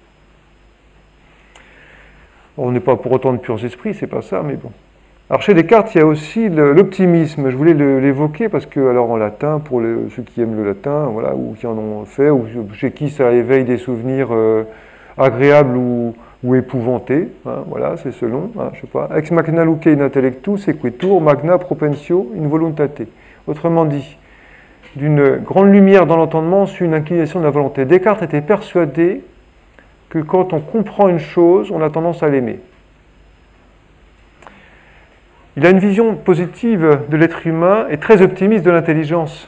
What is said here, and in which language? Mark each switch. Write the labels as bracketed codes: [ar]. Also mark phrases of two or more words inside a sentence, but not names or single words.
[fr] On n'est pas pour autant de purs esprits, c'est pas ça, mais bon. Alors chez Descartes, il y a aussi l'optimisme. Je voulais l'évoquer parce que, alors en latin, pour ceux qui aiment le latin, voilà, ou qui en ont fait, ou chez qui ça éveille des souvenirs agréables ou épouvantés, voilà, c'est selon, je sais pas. [la] Ex machina luce in intellectu sequitur magna propensio in voluntate. [fr] Autrement dit, d'une grande lumière dans l'entendement suit une inclination de la volonté. Descartes était persuadé que quand on comprend une chose, on a tendance à l'aimer. Il a une vision positive de l'être humain et très optimiste de l'intelligence.